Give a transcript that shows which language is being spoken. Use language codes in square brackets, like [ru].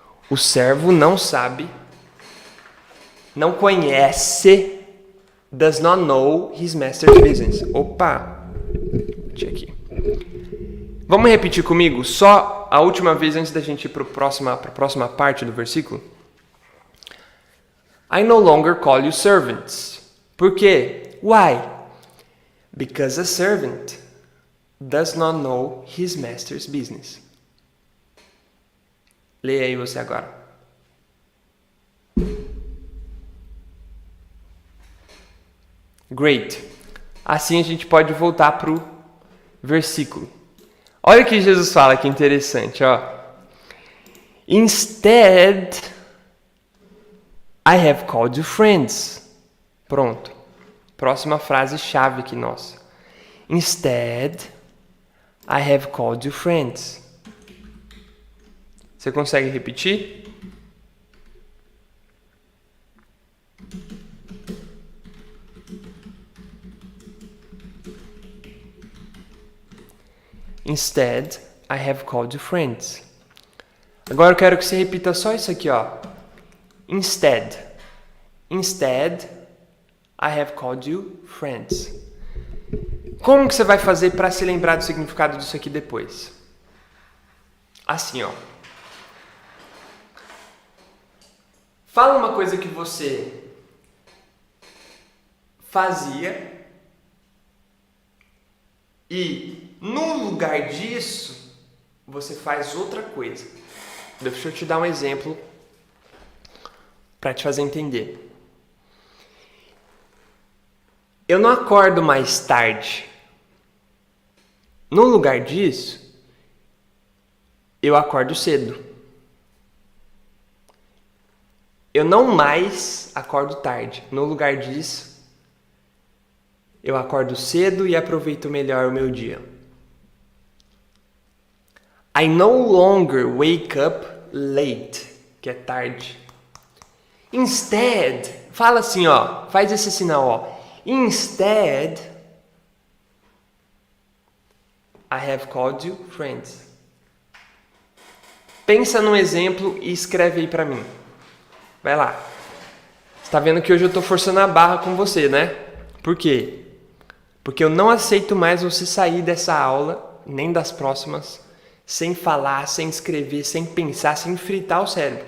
[pt] O servo não sabe, não conhece, [en] does not know his master's business. [pt] Opa! Deixa aqui. Vamos repetir comigo só a última vez antes da gente ir para a próxima parte do versículo? [en] I no longer call you servants. [pt] Por quê? [en] Why? Because a servant does not know his master's business. [pt] Leia aí você agora. [en] Great. [pt] Assim a gente pode voltar para o versículo. Olha o que Jesus fala, que interessante, ó. [en] Instead, I have called you friends. [pt] Pronto. Próxima frase chave aqui nossa. [en] Instead, I have called you friends. [pt] Você consegue repetir? [en] Instead, I have called you friends. [pt] Agora eu quero que você repita só isso aqui, ó. [en] Instead. Instead, I have called you friends. [pt] Como que você vai fazer para se lembrar do significado disso aqui depois? Assim, ó. Fala uma coisa que você fazia e no lugar disso você faz outra coisa. Deixa eu te dar um exemplo para te fazer entender. Eu não acordo mais tarde. No lugar disso, eu acordo cedo. Eu não mais acordo tarde. No lugar disso, eu acordo cedo e aproveito melhor o meu dia. [en] I no longer wake up late, [pt] que é tarde. Instead, fala assim, ó, faz esse sinal, ó. [en] Instead, I have called you friends. [pt] Pensa num exemplo e escreve aí pra mim. Vai lá. Você tá vendo que hoje eu tô forçando a barra com você, né? Por quê? Porque eu não aceito mais você sair dessa aula, nem das próximas, sem falar, sem escrever, sem pensar, sem fritar o cérebro.